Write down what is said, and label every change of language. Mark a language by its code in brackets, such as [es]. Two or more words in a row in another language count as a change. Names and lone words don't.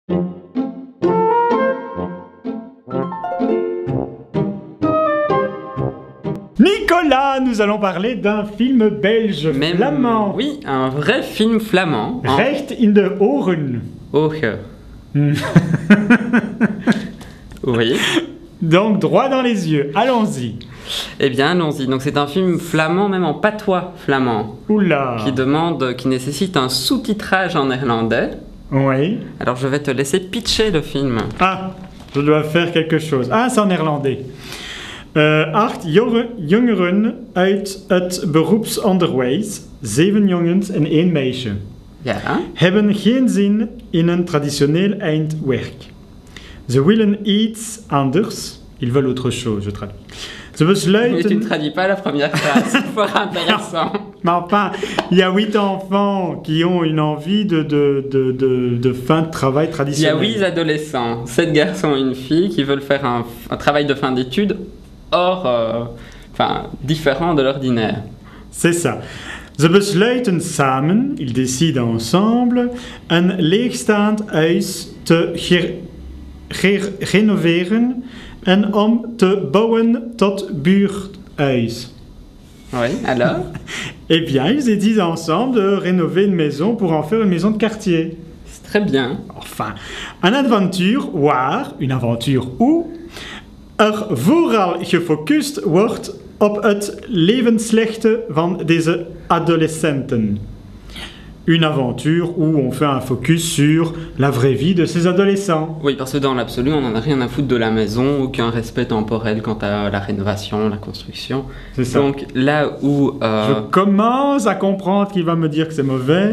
[fr] Nicolas, nous allons parler d'un film belge flamand. Oui, un vrai film flamand. [nl] Recht in de oren. Ogen. [fr] Oui. Donc droit dans les yeux. Allons-y. Eh bien, allons-y. Donc c'est un film flamand, même en patois flamand. Oula. Qui nécessite un sous-titrage en néerlandais. Oui. Alors je vais te laisser pitcher le film. Ah, je dois faire quelque chose. Ah, c'est en néerlandais. [nl] 8 jongeren uit het beroepsonderwijs, 7 jongens en 1 meisje, hebben geen zin in een traditioneel eindwerk. Ze willen iets anders. [fr] Ils veulent autre chose, je traduis. [nl] Ze besluiten... [fr] Mais tu ne traduis pas la première phrase, c'est fort intéressant. Mais enfin, il y a 8 enfants qui ont une envie de fin de travail traditionnel. Il y a 8 adolescents, 7 garçons et une fille qui veulent faire un travail de fin d'études différent de l'ordinaire. C'est ça. [nl] Ze besluiten samen, [fr] ils décident ensemble, [nl] een leegstaand huis te renoveren en om te bouwen tot buurthuis. [fr] Oui, alors? Eh bien, ils décident ensemble de rénover une maison pour en faire une maison de quartier. C'est très bien. [nl] Enfin, een [fr] aventure où [nl] vooral gefocust wordt op het levensslechte van deze adolescenten. [fr] Une aventure où on fait un focus sur la vraie vie de ces adolescents. Oui, parce que dans l'absolu, on n'en a rien à foutre de la maison, aucun respect temporel quant à la rénovation, la construction. C'est ça. Donc là où... Je commence à comprendre qu'il va me dire que c'est mauvais.